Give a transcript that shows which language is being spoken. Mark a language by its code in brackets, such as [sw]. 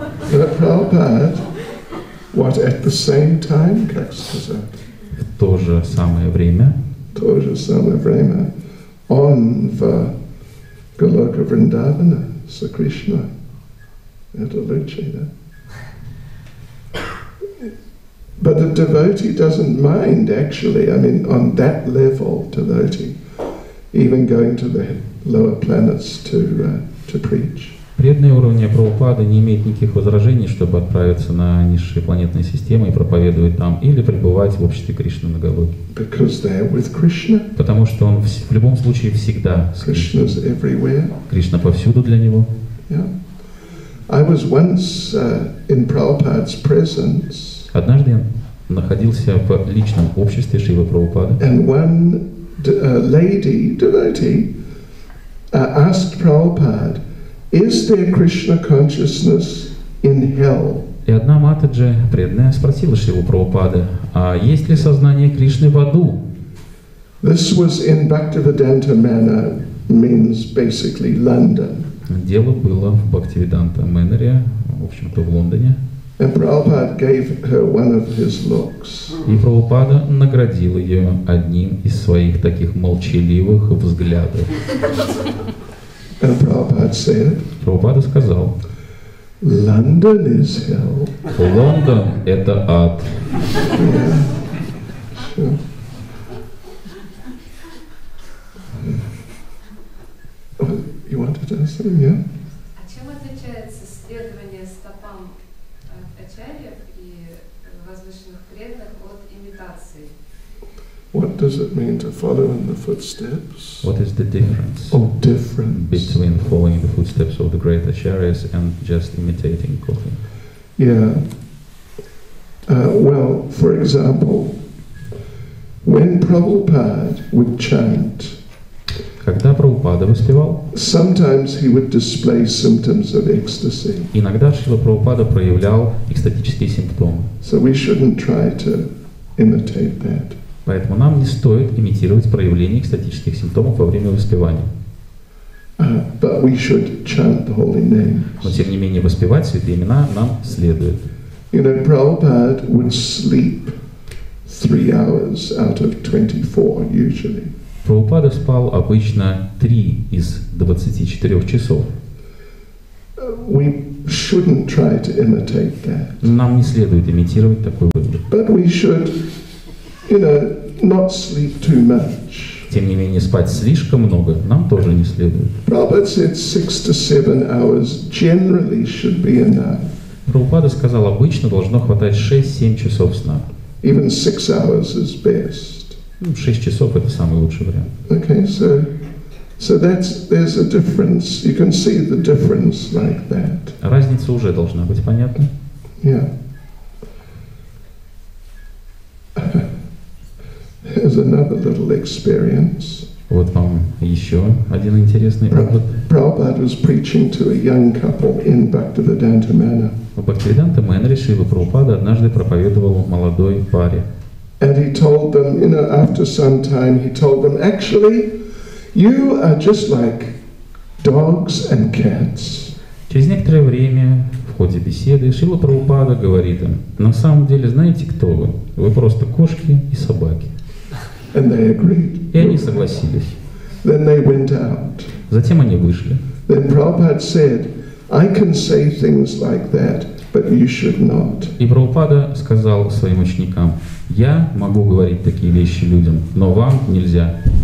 [en] Prabhupada, what, at the same time, [ru] как сказать? В то же самое время. То же самое время. Он в Goloka Vrindavana с Кришной. Это лучше, да? [en] But the devotee doesn't mind, actually. I mean, on that level, devotee, even going to the lower planets to preach. [ru] Преданные уровня Прабхупады не имеют никаких возражений, чтобы отправиться на низшие планетные системы и проповедовать там, или пребывать в обществе Кришны Нагалоки. [en] Because they are with Krishna. [ru] Потому что он в любом случае всегда с Кришной. Кришна повсюду для него. [en] Yeah. I was once in Prabhupada's presence. [ru] Однажды я находился в личном обществе Шрилы Прабхупады. [en] And one lady, devotee, asked Prabhupada, "Is there Krishna consciousness in hell?" [ru] И одна Матаджи, преданная, спросила Шрилу Прабхупады, а есть ли сознание Кришны в аду? [en] This was in Bhaktivedanta Manor, means basically London. [ru] Дело было в Бхактивиданта Мэннере, в общем-то в Лондоне. [en] And Prabhupada gave her one of his looks. [ru] И Прабхупада наградил ее одним из своих таких молчаливых взглядов. [en] And Prabhupada said, [ru] Прабхупада сказал, [en] London is hell. [ru] Лондон – это ад. [en] Yeah. Sure. You wanted to ask something, yeah? [ru] А чем отличается следование стопам ачарьев и возвышенных преданных от имитации? [en] What does it mean to follow in the footsteps? What is the difference between following the footsteps of the great acharyas and just imitating cooking? Yeah. Well, for example, when Prabhupada would chant, [ru] когда Прабхупада воспевал, [en] sometimes he would display symptoms of ecstasy. [ru] Иногда Шрила Прабхупада проявлял экстатические симптомы. [en] So we shouldn't try to imitate that. [ru] Поэтому нам не стоит имитировать проявление экстатических симптомов во время воспевания. [en] But we should chant the holy names. [ru] Но тем не менее воспевать святые имена нам следует. [en] You know, Prabhupada would sleep 3 hours out of 24 usually. [ru] Прабхупада спал обычно 3 из 24 часов. [en] We shouldn't try to imitate that. [ru] Нам не следует имитировать такой выгляд. [en] But we should, not sleep too much. [ru] Тем не менее, спать слишком много нам тоже не следует. [en] Prabhupada said 6 to 7 hours generally should be enough. [ru] Прабхупада сказал, обычно должно хватать 6-7 часов сна. [en] Even 6 hours is best. [ru] 6 часов – это самый лучший вариант. [en] Okay, so there's a difference. You can see the difference like that. [ru] Разница уже должна быть понятна. [en] Yeah. Here's another little experience. [ru] Вот вам еще один интересный опыт. [en] Prabhupada was preaching to a young couple in Bhaktivedanta Manor. [ru] В Бхактивиданта Мэннере Шрила Прабхупада однажды проповедовал молодой паре. [en] And he told them, after some time, he told them, actually, you are just like dogs and cats. [ru] Через некоторое время в ходе беседы Шрила Прабхупада говорит им, на самом деле, знаете, кто вы? Вы просто кошки и собаки. [en] And they agreed. [ru] И они согласились. [en] Then they went out. [ru] Затем они вышли. [en] Then Prabhupada said, I can say things like that, but you should not. [ru] И Прабхупада сказал своим ученикам, я могу говорить такие вещи людям, но вам нельзя.